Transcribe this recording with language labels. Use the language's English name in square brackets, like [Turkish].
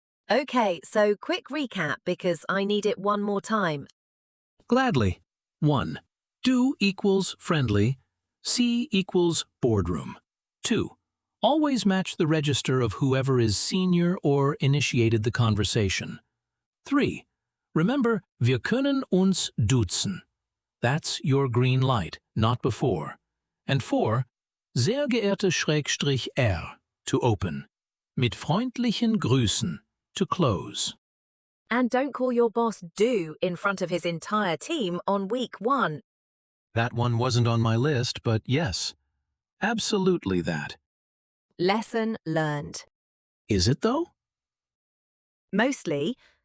[English] Okay, so quick recap because I need it one more time. Gladly. 1. Du equals friendly. Sie equals boardroom. 2. Always match the register of whoever is senior or initiated the conversation. 3. Remember, [German] wir können uns duzen. That's your green light, not before. [English] And 4. [German] Sehr geehrte Schrägstrich R [English] to open. [German] Mit freundlichen Grüßen [English] to close. And don't call your boss Do in front of his entire team on week 1. That one wasn't on my list, but yes, absolutely that. Lesson learned. Is it though? Mostly.